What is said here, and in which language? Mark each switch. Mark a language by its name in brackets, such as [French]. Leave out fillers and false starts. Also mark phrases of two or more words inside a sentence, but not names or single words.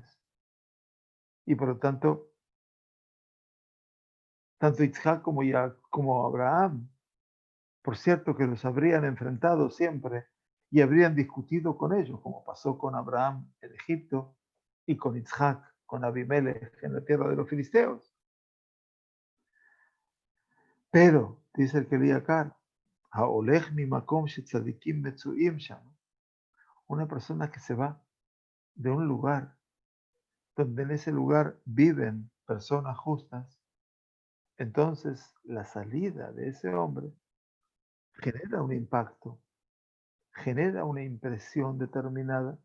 [Spanish] Y por lo tanto, tanto Isaac como Abraham, por cierto que los habrían enfrentado siempre y habrían discutido con ellos, como pasó con Abraham en Egipto y con Isaac, con Abimelech en la tierra de los filisteos. Pero, dice el Keriakar, [Hebrew] ההולך ממקום שצדיקים מצויים שם, [Spanish] una persona que se va de un lugar donde en ese lugar viven personas justas, entonces la salida de ese hombre genera un impacto, genera una impresión determinada.